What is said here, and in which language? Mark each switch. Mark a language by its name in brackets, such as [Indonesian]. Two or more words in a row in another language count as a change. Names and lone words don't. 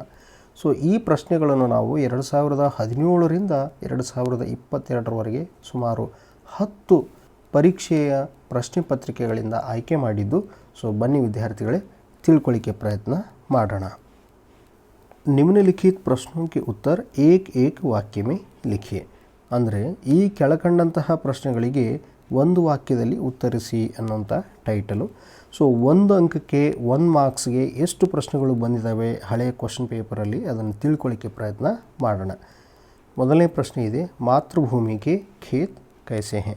[Kannada] ಸೊ ಈ ಪ್ರಶ್ನೆಗಳನ್ನು ನಾವು 2017ರಿಂದ 2022ರವರೆಗೆ ಸುಮಾರು 10 ಪರೀಕ್ಷೆಯ ಪ್ರಶ್ನೆ ಪತ್ರಿಕೆಗಳಿಂದ ಆಯ್ಕೆ ಮಾಡಿದ್ದು. ಸೊ ಬನ್ನಿ ವಿದ್ಯಾರ್ಥಿಗಳೇ, ತಿಳ್ಕೊಳ್ಳಿಕ್ಕೆ ಪ್ರಯತ್ನ ಮಾಡೋಣ. [Hindi] निम्नलिखित प्रश्नों के उत्तर एक एक वाक्य में लिखिए. [Kannada] ಅಂದರೆ ಈ ಕೆಳಕಂಡಂತಹ ಪ್ರಶ್ನೆಗಳಿಗೆ ಒಂದು ವಾಕ್ಯದಲ್ಲಿ ಉತ್ತರಿಸಿ ಅನ್ನೋಂಥ ಟೈಟಲು. ಸೊ 1 ಅಂಕಕ್ಕೆ 1 ಮಾರ್ಕ್ಸ್ಗೆ ಎಷ್ಟು ಪ್ರಶ್ನೆಗಳು ಬಂದಿದ್ದಾವೆ ಹಳೆಯ [English] question paperಲ್ಲಿ [Kannada] ಅದನ್ನು ತಿಳ್ಕೊಳ್ಳಿಕ್ಕೆ ಪ್ರಯತ್ನ ಮಾಡೋಣ. ಮೊದಲನೇ ಪ್ರಶ್ನೆ ಇದೆ, ಮಾತೃಭೂಮಿಗೆ [Hindi] खेत कैसे है.